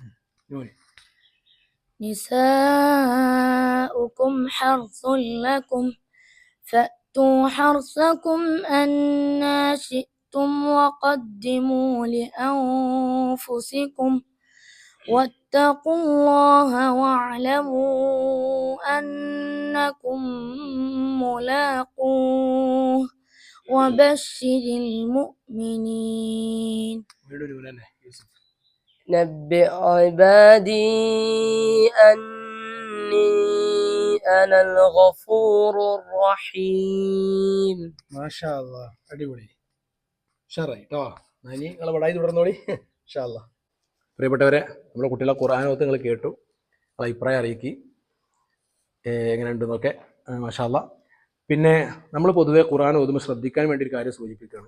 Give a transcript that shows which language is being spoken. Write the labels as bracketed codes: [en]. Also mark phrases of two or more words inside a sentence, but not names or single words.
[ar] نساؤكم حرث لكم فأتوا حرثكم أنى شئتم وقدموا لأنفسكم واتقوا الله واعلموا أنكم ملاقوه وبشر المؤمنين. نبئ عبادي أني أنا الغفور الرحيم. ما شاء الله. [ml] അടിപൊളി, ഷറായി കേട്ടോ. ഇനി നിങ്ങൾ പടായി തുടർന്നോളി [ar] إن شاء الله. [ml] പ്രിയപ്പെട്ടവരെ, നമ്മുടെ കുട്ടികളെ ഖുർആനോത്ത് നിങ്ങൾ കേട്ടു, അത് അഭിപ്രായം അറിയിക്കി എങ്ങനെയുണ്ടെന്നൊക്കെ. [ar] ما شاء الله. [ml] പിന്നെ നമ്മൾ പൊതുവെ ഖുർആൻ ഓതുമ്പോൾ ശ്രദ്ധിക്കാൻ വേണ്ടി ഒരു കാര്യം സൂചിപ്പിക്കുകയാണ്.